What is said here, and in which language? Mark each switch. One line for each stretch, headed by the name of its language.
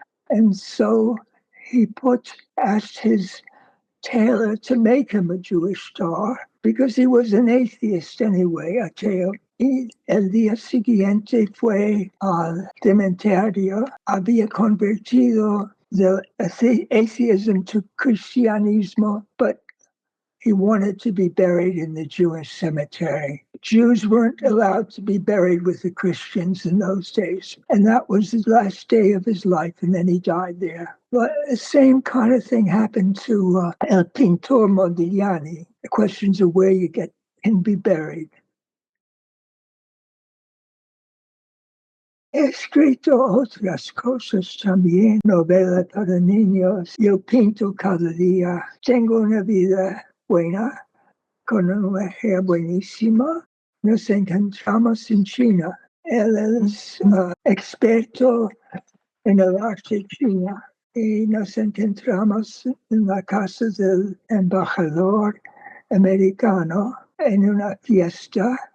English: And so he asked his tailor to make him a Jewish star because he was an atheist anyway, ateo.
Spanish: Y el día siguiente fue al cementerio, había convertido del
English: atheism to Christianismo, but he wanted to be buried in the Jewish cemetery. Jews weren't allowed to be buried with the Christians in those days. And that was the last day of his life, and then he died there. But the same kind of thing happened to El Pintor Modigliani. The questions of where you can be buried.
Spanish: He escrito otras cosas también, novelas para niños. Yo pinto cada día. Tengo una vida buena, con una mujer buenísima. Nos encontramos en China. Él es experto en el arte chino y nos encontramos en la casa del embajador americano en una fiesta.